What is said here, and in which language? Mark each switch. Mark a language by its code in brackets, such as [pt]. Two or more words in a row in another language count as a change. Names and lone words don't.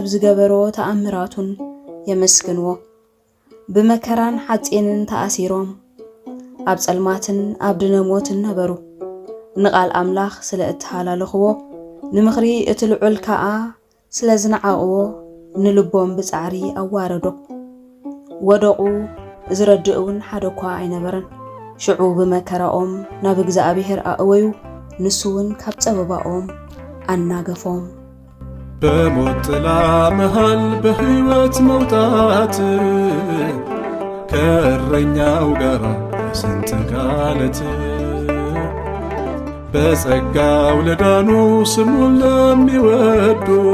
[ti] ዝገበሮ ተኣምራቱን የመስግንዎ። ብመከራን ሓጺንን ተኣሲሮም ኣብ ጸልማትን ኣብ ድነሞትን ነበሩ። ንቓል ኣምላኽ ስለ እተሃላለኽዎ ንምኽሪ እቲ ልዑል ከዓ ስለ ዝነዓቕዎ ንልቦም ብጻዕሪ ኣዋረዶ። ወደቑ ዝረድእውን ሓደ እኳ ኣይነበረን። ሽዑ ብመከራኦም ናብ እግዚአብሔር ኣእወዩ ንሱውን ካብ ጸበባኦም ኣናገፎም። [am] በሞት ጥላ መሃል በሕይወት መውጣት ከእረኛው ጋር ስንት ካለት በጸጋው ለዳኑ ስሙን ለሚወዱ